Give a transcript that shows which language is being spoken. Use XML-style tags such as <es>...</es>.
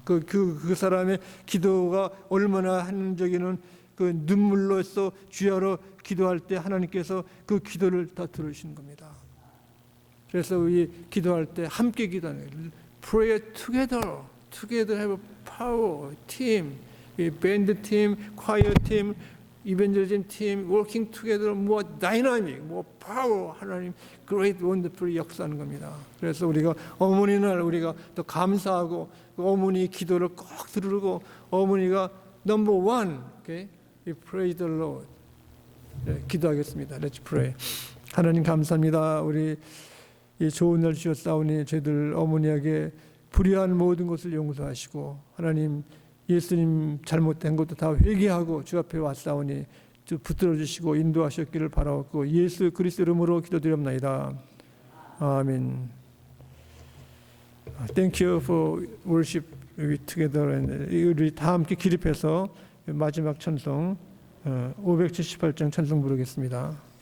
<ko>그 사람의 기도가 얼마나 하는적이는 그 눈물로서 주야로 기도할 때 하나님께서 그 기도를 다 들으시는 겁니다. 그래서 우리 기도할 때 함께 기도하는 거예요.</ko> <en>Pray together. Together have power. Team, band team, choir team, evangelism team, working together, more dynamic, more power.</en> <ko>하나님</ko> <en>great wonderful</en> <ko>역사하는 겁니다. 그래서 우리가 어머니 날 우리가 더 감사하고 그 어머니 기도를 꼭 들으고 어머니가</ko> <en>number one. Okay? We praise the Lord.</en> <ko>네, 기도하겠습니다.</ko> <en>Let's pray.</en> <ko>하나님 감사합니다. 우리 이 좋은 날 주셨사오니 저희들 어머니에게 불의한 모든 것을 용서하시고 하나님 예수님 잘못된 것도 다 회개하고 주 앞에 왔사오니 붙들어 주시고 인도하셨기를 바라옵고 예수 그리스도 이름으로 기도드립니다. 아멘.</ko> <en>Thank you for worship together.</en> <ko>우리 다 함께 기립해서 마지막 찬송 578장 찬송 부르겠습니다.</ko>